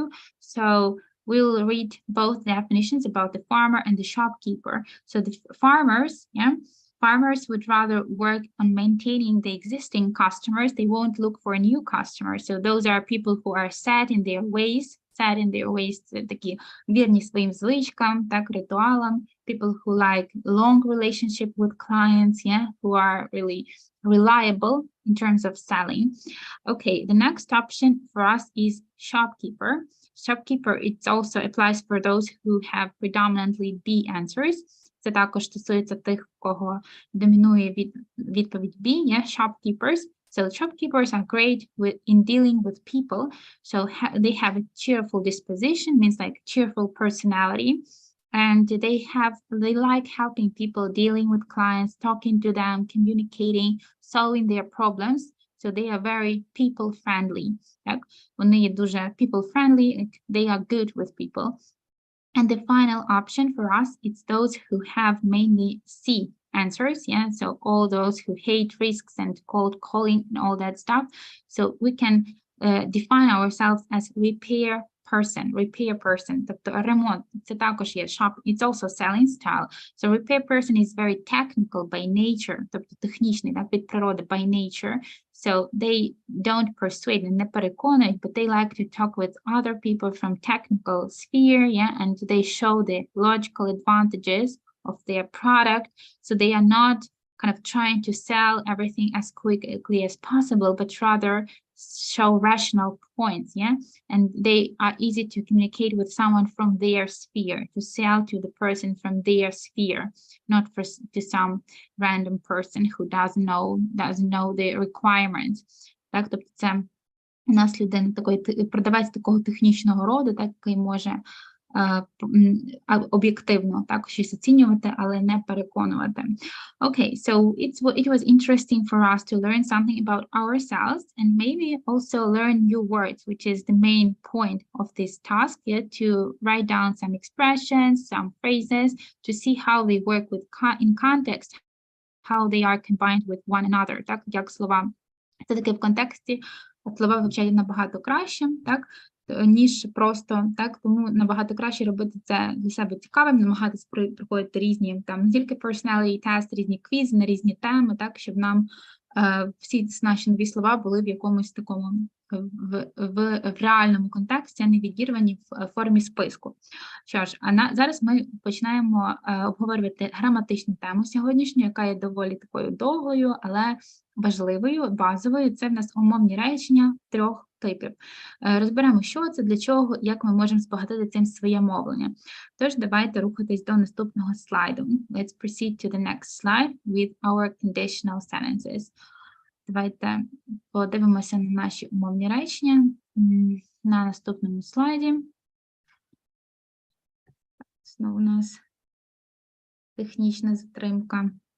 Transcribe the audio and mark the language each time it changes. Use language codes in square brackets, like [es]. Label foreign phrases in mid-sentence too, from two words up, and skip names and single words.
[en] So we'll read both definitions about the farmer and the shopkeeper. So the farmers, yeah, farmers would rather work on maintaining the existing customers. They won't look for new customers. So those are people who are set in their ways, [uk] такі вірні своїм звичкам, так, ритуалам. [en] People who like long relationship with clients, yeah, who are really reliable in terms of selling. Okay, the next option for us is shopkeeper. Shopkeeper, it also applies for those who have predominantly B answers. [uk] Це також стосується тих, в кого домінує відповідь B, [en] yeah, shopkeepers. So shopkeepers are great in dealing with people. So they have a cheerful disposition, means like cheerful personality. And they like helping people, dealing with clients, talking to them, communicating, solving their problems. So they are very people-friendly. [uk] Так? Вони є дуже [en] people-friendly, they are good with people. And the final option for us, it's those who have mainly C answers, yeah, so all those who hate risks and cold calling and all that stuff. So we can define ourselves as repair person, [uk] тобто ремонт, це також є [en] shop, it's also selling style. So repair person is very technical by nature, [uk] тобто технічний, так, від природи [en] by nature. So they don't persuade, [uk] не переконують, [en] but they like to talk with other people from technical sphere, yeah, and they show the logical advantages of their product. So they are not kind of trying to sell everything as quickly as possible, but rather show rational points, yeah? And they are easy to communicate with someone from their sphere, to sell to the person from their sphere, not to some random person who doesn't know the requirements. [uk] Так, тобто це у нас людина, продавець такого технічного роду, так, який може об'єктивно, так, щось оцінювати, але не переконувати. [en] Okay, so it was interesting for us to learn something about ourselves and maybe also learn new words, which is the main point of this task, yeah, to write down some expressions, some phrases, to see how they work with in context, how they are combined with one another, [uk] так, як слова. Це таке в контексті, слова вивчають набагато краще, так, ніж просто, так, тому набагато краще робити це для себе цікавим, намагатись проходити різні, там, не тільки [en] personality test, [uk] різні квізи на різні теми, так, щоб нам всі наші нові слова були в якомусь такому, в реальному контексті, а не відірвані в формі списку. Що ж, зараз ми починаємо обговорювати граматичну тему сьогоднішню, яка є доволі такою довгою, але важливою, базовою. Це в нас умовні речення 3 типів. Розберемо, що це, для чого, як ми можемо збагатити цим своє мовлення. Тож, давайте рухатись до наступного слайду. [en] Let's proceed to the next slide with our conditional sentences. [uk] Давайте подивимося на наші умовні речення на наступному слайді. Знову у нас технічна затримка.